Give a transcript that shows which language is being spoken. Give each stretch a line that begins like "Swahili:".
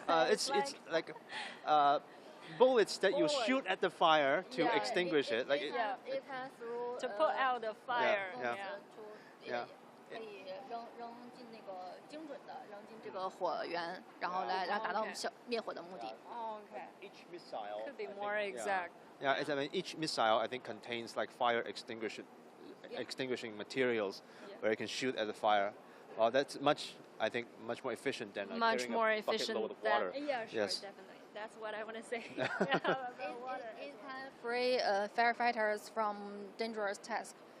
English: It's like bullets that you shoot at the fire to extinguish it. Like it can through to put out the fire. Yeah.
Chinese: 可以扔进那个精准的扔进这个火源，然后来达到我们灭火的目的。
English: Okay. Each missile Could be more exact. Yeah, I mean each missile I think contains like fire extinguishing materials where you can shoot at the fire. Well, that's I think much more efficient than Much more efficient load of water. Yeah, sure, Yes. definitely. That's what I want to say. It can free firefighters from dangerous tasks.